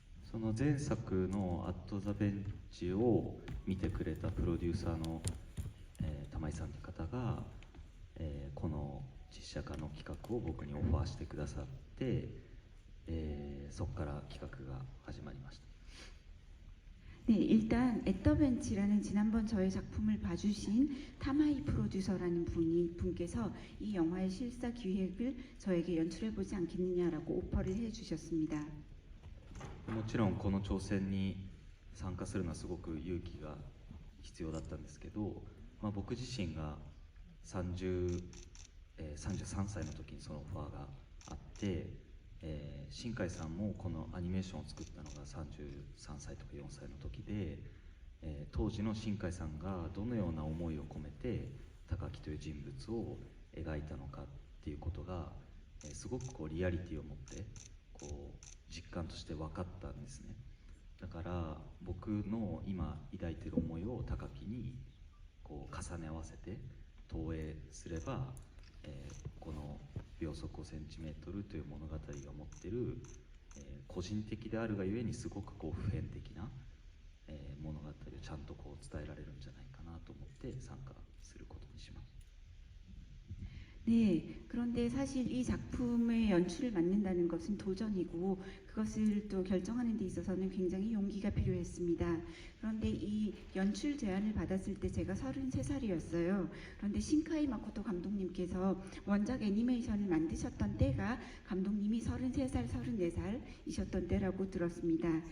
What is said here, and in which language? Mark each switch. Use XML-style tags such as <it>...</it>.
<ja>その前作の「アット・ザ・ベンチ」を見てくれたプロデューサーの、玉井さんという方が、この実写化の企画を僕にオファーしてくださって、そこから企画が始まりました。</ja> <ko>네, 일단 애터벤치라는 지난번 저의 작품을 봐주신 타마이 프로듀서라는 분께서 이 영화의 실사 기획을 저에게 연출해보지 않겠느냐라고 오퍼를 해주셨습니다.</ko> <ja>もちろんこの挑戦に参加するのはすごく勇気が必要だったんですけど、僕自身が33 歳の時にそのオファーがあって、新海さんもこのアニメーションを作ったのが33歳とか4歳の時で、当時の新海さんがどのような思いを込めて高木という人物を描いたのかっていうことが、すごくこうリアリティを持ってこう実感として分かったんですね。だから僕の今抱いている思いを高木にこう重ね合わせて投影すれば、この秒速 5cm という物語が持っている、個人的であるがゆえにすごくこう普遍的な、物語をちゃんとこう伝えられるんじゃないかなと思って参加することにします。</ja> <ko>네, 그런데 사실 이 작품의 연출을 맡는다는 것은 도전이고 그것을 또 결정하는 데 있어서는 굉장히 용기가 필요했습니다. 그런데 이 연출 제안을 받았을 때 제가 33살이었어요. 그런데 신카이 마코토 감독님께서 원작 애니메이션을 만드셨던 때가 감독님이 33살, 34살이셨던 때라고 들었습니다.</ko>